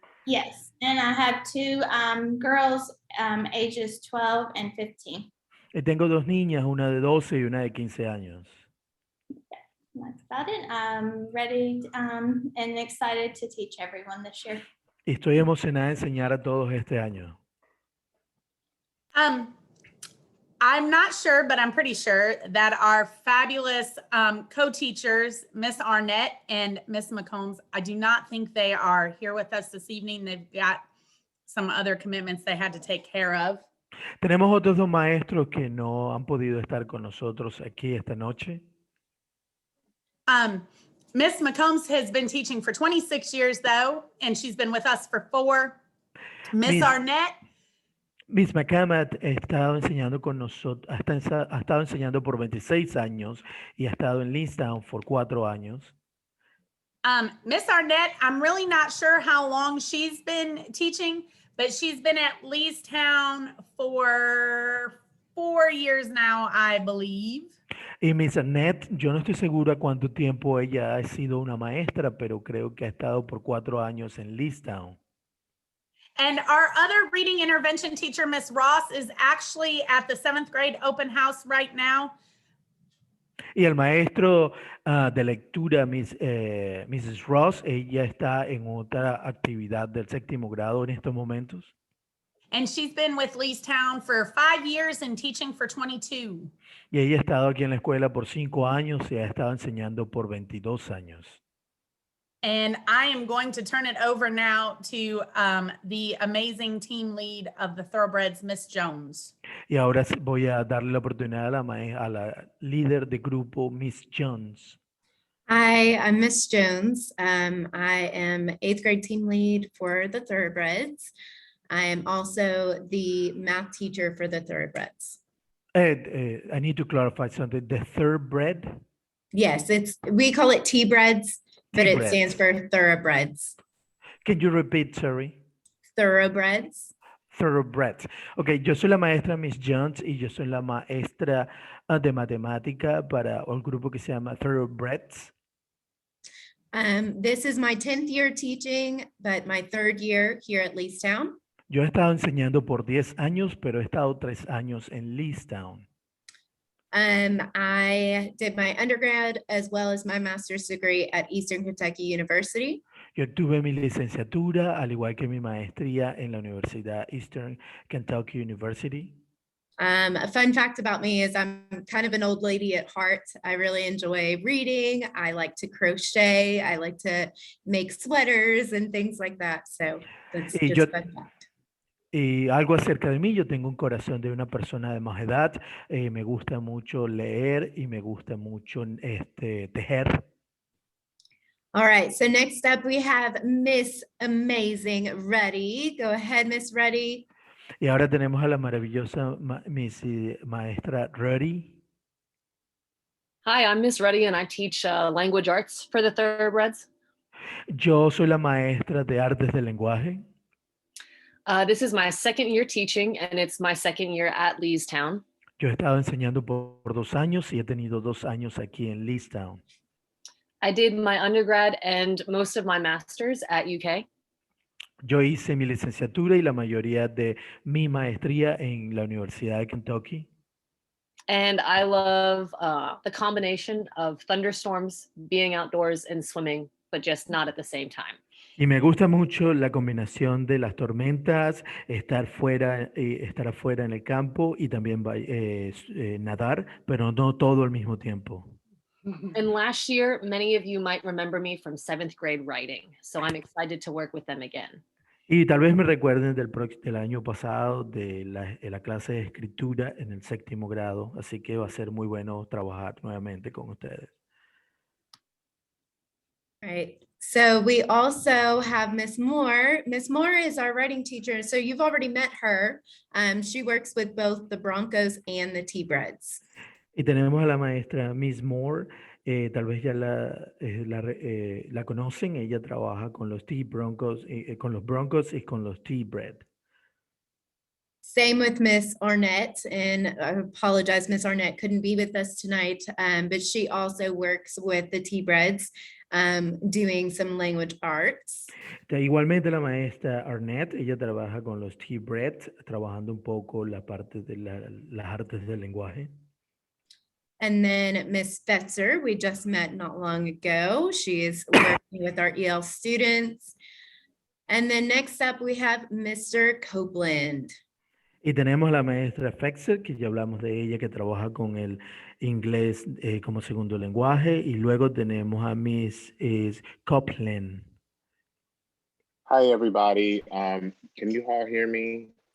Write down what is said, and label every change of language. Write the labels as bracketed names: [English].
[English] Yes, and I have two girls ages 12 and 15. [Spanish] Y tengo dos niñas, una de 12 y una de 15 años. [English] That's about it. I'm ready and excited to teach everyone this year. [Spanish] Y estoy emocionada de enseñar a todos este año. [English] I'm not sure, but I'm pretty sure that our fabulous co-teachers, Miss Arnett and Miss McCombs, I do not think they are here with us this evening. They've got some other commitments they had to take care of. [Spanish] Tenemos otros dos maestros que no han podido estar con nosotros aquí esta noche. [English] Miss McCombs has been teaching for 26 years though, and she's been with us for 4. Miss Arnett. [Spanish] Miss McCombs ha estado enseñando con nosotros, ha estado enseñando por 26 años y ha estado en Leestown por 4 años. [English] Miss Arnett, I'm really not sure how long she's been teaching, but she's been at Leestown for 4 years now, I believe. [Spanish] Y Miss Annette, yo no estoy segura cuánto tiempo ella ha sido una maestra, pero creo que ha estado por 4 años en Leestown. [English] And our other reading intervention teacher, Miss Ross, is actually at the 7th grade open house right now. [Spanish] Y el maestro de lectura, Mrs. Ross, ella está en otra actividad del 7º grado en estos momentos. [English] And she's been with Leestown for 5 years and teaching for 22. [Spanish] Y ella ha estado aquí en la escuela por 5 años y ha estado enseñando por 22 años. [English] And I am going to turn it over now to the amazing team lead of the Thoroughbreds, Miss Jones. [Spanish] Y ahora voy a darle la oportunidad a la líder de grupo, Miss Jones. [English] Hi, I'm Miss Jones. I am 8th grade team lead for the Thoroughbreds. I am also the math teacher for the Thoroughbreds. I need to clarify something. The Thoroughbred? Yes, we call it TBreds, but it TBreds. stands for Thoroughbreds. Can you repeat, sorry? Thoroughbreds. Thoroughbreds. [Spanish] Ok, yo soy la maestra Miss Jones y yo soy la maestra de matemática para el grupo que se llama Thoroughbreds. [English] This is my 10th year teaching, but my 3rd year here at Leestown. [Spanish] Yo he estado enseñando por 10 años, pero he estado 3 años en Leestown. [English] I did my undergrad as well as my master's degree at Eastern Kentucky University. [Spanish] Yo tuve mi licenciatura, al igual que mi maestría en la Universidad Eastern Kentucky University. [English] A fun fact about me is I'm kind of an old lady at heart. I really enjoy reading. I like to crochet. I like to make sweaters and things like that. So that's just a fun fact. [Spanish] Y algo acerca de mí, yo tengo un corazón de una persona de más edad, me gusta mucho leer y me gusta mucho tejer. [English] All right, so next up we have Miss Amazing Reddy. Go ahead, Miss Reddy. [Spanish] Y ahora tenemos a la maravillosa maestra Reddy. [English] Hi, I'm Miss Reddy and I teach language arts for the Thoroughbreds. [Spanish] Yo soy la maestra de artes del lenguaje. [English] This is my 2nd year teaching and it's my 2nd year at Leestown. [Spanish] Yo he estado enseñando por 2 años y he tenido 2 años aquí en Leestown. [English] I did my undergrad and most of my master's at UK. [Spanish] Yo hice mi licenciatura y la mayoría de mi maestría en la Universidad de Kentucky. [English] And I love the combination of thunderstorms, being outdoors and swimming, but just not at the same time. [Spanish] Y me gusta mucho la combinación de las tormentas, estar fuera, estar afuera en el campo y también nadar, pero no todo al mismo tiempo. [English] And last year, many of you might remember me from 7th grade writing. So I'm excited to work with them again. [Spanish] Y tal vez me recuerden del año pasado de la clase de escritura en el 7º grado, así que va a ser muy bueno trabajar nuevamente con ustedes. [English] Right. So we also have Miss Moore. Miss Moore is our writing teacher. So you've already met her. She works with both the Broncos and the T-Breds. [Spanish] Y tenemos a la maestra Miss Moore, tal vez ya la conocen, ella trabaja con los Broncos, con los Broncos y con los TBreds. [English] Same with Miss Arnett, and I apologize, Miss Arnett couldn't be with us tonight, but she also works with the TBreds, doing some language arts. [Spanish] Igualmente la maestra Arnett, ella trabaja con los TBreds, trabajando un poco la parte de las artes del lenguaje. [English] And then Miss Fetzer, we just met not long ago. She is working with our EL students. And then next up, we have Mr. Copeland. [Spanish] Y tenemos a la maestra Fetzer, que ya hablamos de ella, que trabaja con el inglés como segundo lenguaje. Y luego tenemos a Miss Copeland. [English] Hi, everybody. Can you all hear me?